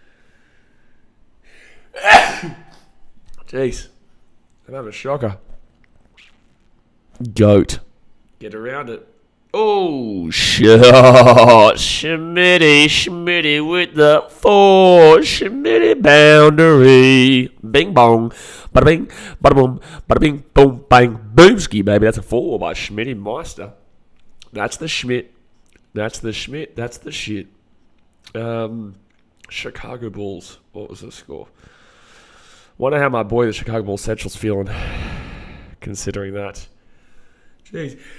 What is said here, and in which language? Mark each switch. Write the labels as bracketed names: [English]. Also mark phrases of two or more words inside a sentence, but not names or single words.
[English] Jeez. I'm having a shocker. Goat. Get around it. Oh, shot. Schmitty with the 4. Schmitty boundary. Bing bong. Bada bing. Bada boom. Bada bing. Boom. Bang. Boomski, baby. That's a 4 by Schmitty Meister. That's the Schmidt. That's the Schmidt. That's the shit. Chicago Bulls. What was the score? Wonder how my boy, the Chicago Bulls Central's feeling. Considering that. Jeez.